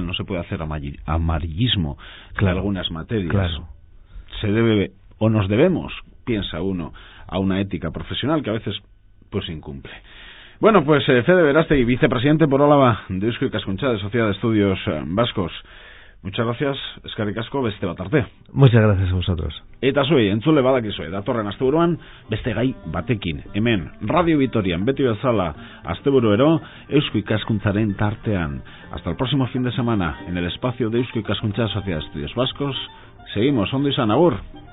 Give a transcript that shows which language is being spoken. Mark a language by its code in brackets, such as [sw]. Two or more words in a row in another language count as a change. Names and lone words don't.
[es] No se puede hacer amarillismo de algunas materias. Claro. Se debe, o nos debemos, piensa uno, a una ética profesional que a veces pues incumple. Bueno, pues Fede Berastegui, vicepresidente por Álava de Eusko Ikaskuntza, de Sociedad de Estudios Vascos. Muchas gracias, [eu] eskerrik asko, beste bat arte. [es] Muchas gracias a vosotros. [eu] Eta zuei, entzule badakizue, datorren asteburuan beste gai batekin. Hemen, Radio Vitorian, beti bezala, asteburuero, Eusko Ikaskuntzaren tartean. [es] Hasta el próximo fin de semana, en el espacio de Eusko Ikaskuntza, Sociedad de Estudios Vascos. Seguimos, [eu] ondo izan, agur.